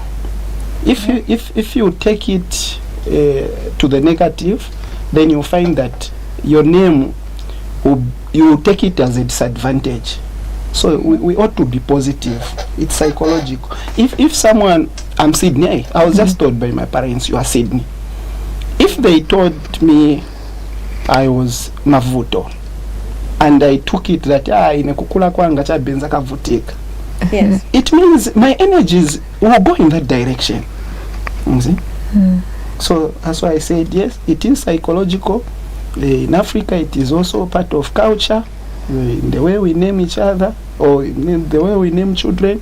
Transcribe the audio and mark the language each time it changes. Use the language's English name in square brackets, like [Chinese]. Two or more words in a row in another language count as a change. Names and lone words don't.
[English] If you take it to the negative, then you find that your name you take it as a disadvantage. So we ought to be positive. It's psychological. If someone, I'm Sydney, I was just told by my parents, you are Sydney. If they told me I was Mavuto, and I took it that [Nyanja] inekukula kwanga cha benza kavutika, [English] Yes. it means my energies will go in that direction. You see? So that's why I said yes, it is psychological. In Africa, it is also part of culture, in the way we name each other or in the way we name children.